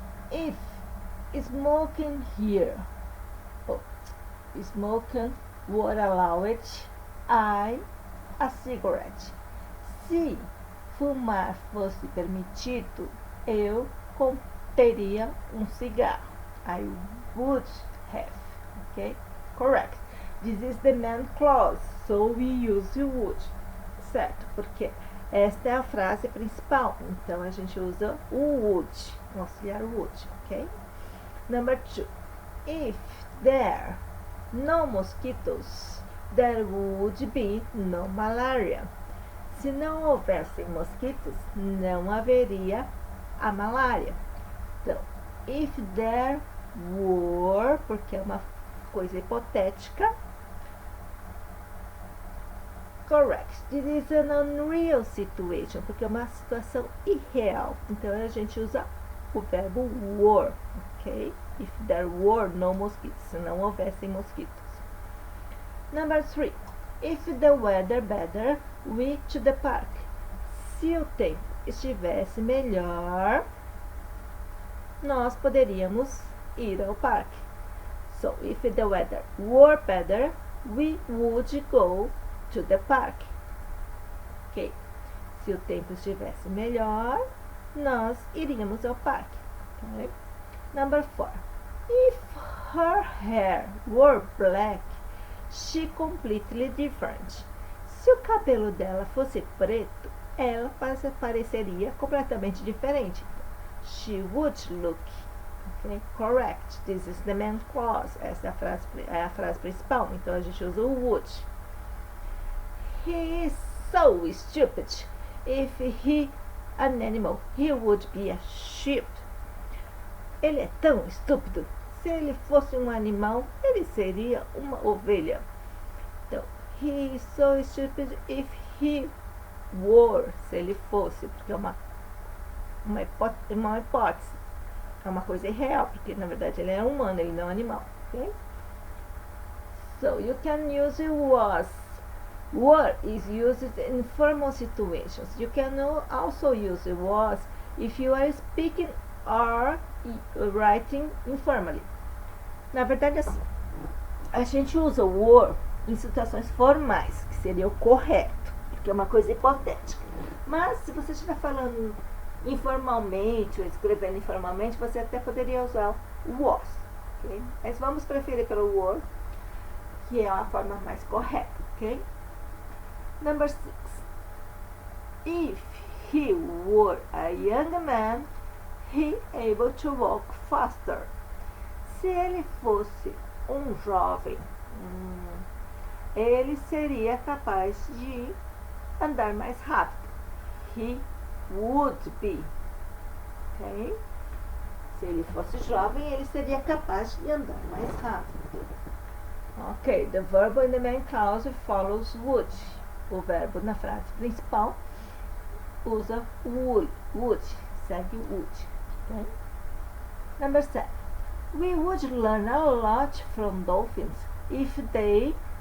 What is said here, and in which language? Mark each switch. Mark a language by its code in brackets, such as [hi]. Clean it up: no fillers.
[en] If smoking here, oh, smoking were allowed, I a cigarette. [pt] Se fumar fosse permitido, eu teria cigarro. [en] I would have. Okay? Correct. This is the main clause, so we use would. [pt] Certo? Porque esta é a frase principal. Então a gente usa o would, o auxiliar would. Ok? [en] Number 2. If there no mosquitoes, there would be no malaria. [pt] Se não houvessem mosquitos, não haveria a malária. Então, if there were, porque é uma coisa hipotética. [en] Correct. This is an unreal situation, [pt] porque é uma situação irreal. Então, a gente usa o verbo were, ok? [en] If there were no mosquitoes, [pt] se não houvessem mosquitos. [en] Number 3. If the weather better, we to the park. [pt] Se o tempo estivesse melhor, nós poderíamos ir ao parque. [en] So, if the weather were better, we would go to the park. Ok? [pt] Se o tempo estivesse melhor, nós iríamos ao parque. [en] Okay? Number 4. If her hair were black, she completely different. [pt] Se o cabelo dela fosse preto, ela pareceria completamente diferente. [en] She would look. Okay? Correct. This is the main clause. [pt] Essa é a frase principal. Então a gente usa o would. [en] He is so stupid. If he an animal, he would be a sheep. [pt] Ele é tão estúpido. Se ele fosse um animal, ele seria uma ovelha. Então, [en] he is so stupid if he were, [pt] se ele fosse, porque é uma hipótese. É uma coisa irreal, porque na verdade ele é humano, ele não é um animal. [en] Okay? So, you can use was. Were is used in formal situations. You can also use was if you are speaking or writing informally. [pt] Na verdade, assim, a gente usa o were em situações formais, que seria o correto, porque é uma coisa hipotética. Mas, se você estiver falando informalmente ou escrevendo informalmente, você até poderia usar o was. Okay? Mas vamos preferir pelo were, que é a forma mais correta. [en] Okay? Number 6. If he were a young man, he able to walk faster. [pt] Se ele fosse um jovem, ele seria capaz de andar mais rápido. [en] He would be. Okay? [pt] Se ele fosse jovem, ele seria capaz de andar mais rápido. [en] Ok, the verb in the main clause follows would. [pt] O verbo na frase principal usa would, segue would. [en] Okay? Number 7. We would learn a lot from dolphins if they.